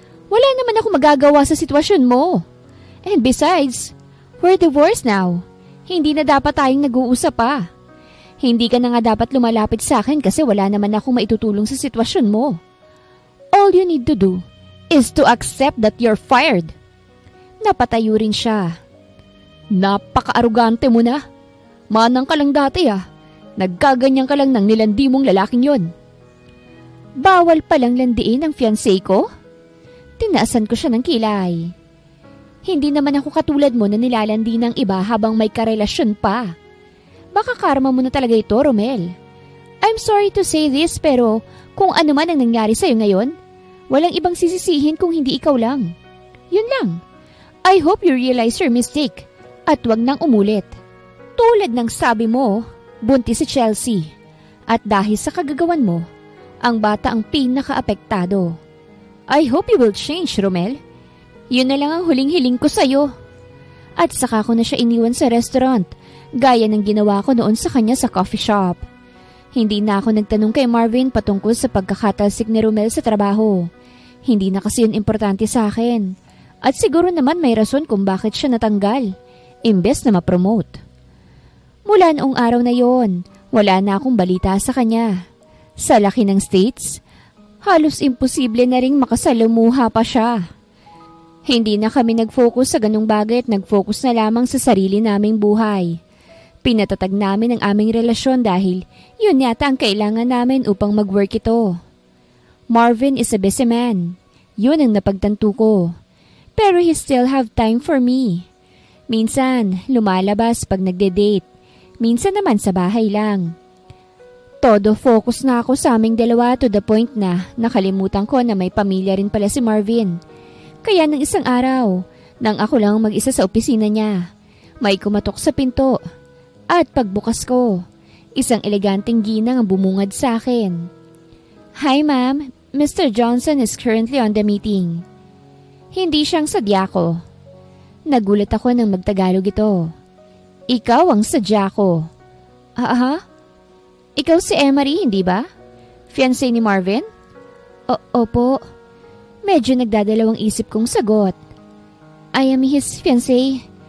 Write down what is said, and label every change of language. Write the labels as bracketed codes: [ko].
[tl] Wala naman ako magagawa sa sitwasyon mo. [en] And besides, we're divorced now. [tl] Hindi na dapat tayong nag-uusap pa. Hindi ka na nga dapat lumalapit sa akin kasi wala naman akong maitutulong sa sitwasyon mo. [en] All you need to do is to accept that you're fired. [tl] Napatayo rin siya. Napaka-arugante mo na. Manang ka lang dati ah. Nagkaganyan ka lang ng nilandi mong lalaking yon. Bawal palang landiin ang fiancé ko? Tinaasan ko siya ng kilay. Hindi naman ako katulad mo na nilalandi ng iba habang may karelasyon pa. Baka karma mo na talaga ito, Romel. [en] I'm sorry to say this [tl] pero kung ano man ang nangyari sa'yo ngayon, walang ibang sisisihin kung hindi ikaw lang. Yun lang. [en] I hope you realize your mistake [tl] at wag nang umulit. Tulad ng sabi mo, buntis si Chelsea. At dahil sa kagagawan mo, ang bata ang pinaka-apektado. [en] I hope you will change, Romel. [tl] Yun na lang ang huling hiling ko sa'yo. At saka ko na siya iniwan sa restaurant, gaya ng ginawa ko noon sa kanya sa coffee shop. Hindi na ako nagtanong kay Marvin patungkol sa pagkakatalsik ni Romel sa trabaho. Hindi na kasi yun importante sa akin. At siguro naman may rason kung bakit siya natanggal, imbes na ma-promote. Mula noong araw na yon, wala na akong balita sa kanya. Sa laki ng States, halos imposible na ring makasalamuha pa siya. Hindi na kami nag-focus sa ganung bagay at nag-focus na lamang sa sarili naming buhay. Pinatatag namin ang aming relasyon dahil yun yata ang kailangan namin upang mag-work ito. [en] Marvin is a busy man. [tl] Yun ang napagtanto ko. [en] Pero he still have time for me. [tl] Minsan, lumalabas pag nagde-date. Minsan naman sa bahay lang. Todo focus na ako sa aming dalawa [en] to the point [tl] na nakalimutan ko na may pamilya rin pala si Marvin. Kaya ng isang araw, nang ako lang mag-isa sa opisina niya, may kumatok sa pinto. At pagbukas ko, isang eleganteng ginang ang bumungad sa akin. [en] Hi ma'am, Mr. Johnson is currently on the meeting. [tl] Hindi siyang sadya ko. Nagulat ako nang magtagalog ito. Ikaw ang sadya ko. Aha? Ikaw si Emery, hindi ba? Fiancé ni Marvin? Opo. Medyo nagdadalawang isip kong sagot. [en] I am his fiancé.